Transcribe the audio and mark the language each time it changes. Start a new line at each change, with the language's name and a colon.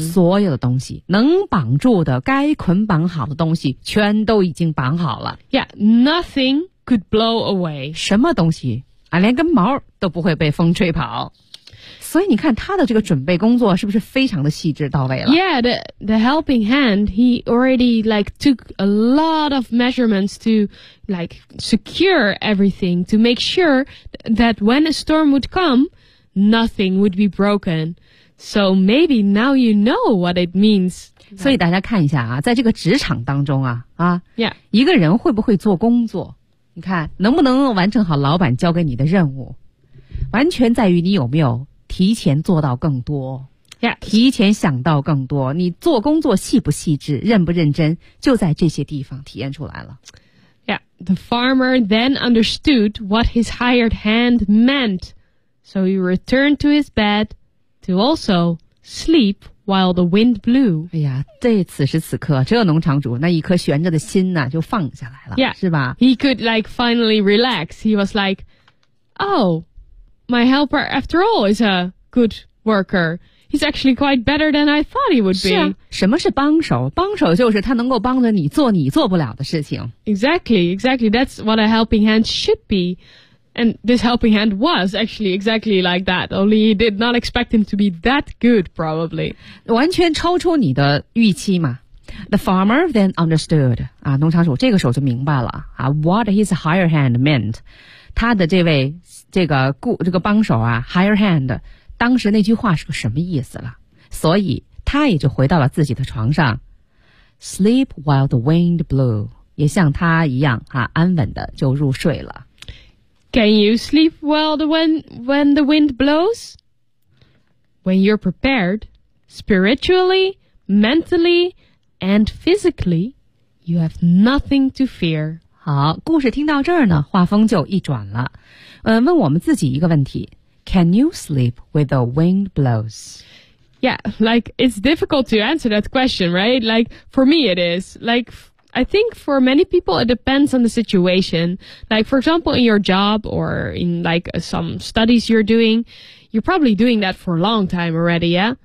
Chinese: 所有的东西能绑住的该捆绑好的东西全都已经绑好了。
English: Yeah, nothing could blow away.
Chinese: 什么东西啊，连根毛都不会被风吹跑。所以你看他的这个准备工作是不是非常的细致到位了。
English: Yeah, the helping hand, he already like took a lot of measurements to like secure everything to make sure that when a storm would come,Nothing would be broken. So maybe now you know what it means.
Chinese: 所以大家看一下啊，在这个职场当中啊啊
English: ，Yeah，
Chinese: 一个人会不会做工作，你看能不能完成好老板交给你的任务，完全在于你有没有提前做到更多
English: ，Yeah，
Chinese: 提前想到更多。你做工作细不细致，认不认真，就在这些地方体验出来了。
English: Yeah， the farmer then understood what his hired hand meant.So he returned to his bed to also sleep while the wind blew.
Chinese: 哎呀，这此时此刻，这农场主那一颗悬着的心呢，就放下来了，
English: yeah.
Chinese: 是吧？
English: He could like finally relax. He was like, oh, my helper after all is a good worker. He's actually quite better than I thought he would be.
Chinese: 是啊，什么是帮手？帮手就是他能够帮着你做你做不了的事情。
English: Exactly, exactly. That's what a helping hand should be. And this helping hand was actually exactly like that, only he did not expect him to be that good, probably.
Chinese: 完全超出你的预期嘛。
English: The farmer then understood,
Chinese: 啊，农场主这个时候就明白了，啊，
English: what his higher hand meant.
Chinese: 他的这位这个帮手啊，
English: higher hand,
Chinese: 当时那句话是个什么意思了。所以他也就回到了自己的床上。
English: Sleep while the wind blew,
Chinese: 也像他一样啊，安稳的就入睡了。
English: Can you sleep well when the wind blows? When you're prepared, spiritually, mentally, and physically, you have nothing to fear.
Chinese: 好，故事听到这儿呢，画风就一转了。问我们自己一个问题。
English: Can you sleep when the wind blows? Yeah, like, it's difficult to answer that question, right? Like, for me it is. Like... I think for many people, it depends on the situation. Like, for example, in your job or in, like, some studies you're doing, you're probably doing that for a long time already, yeah?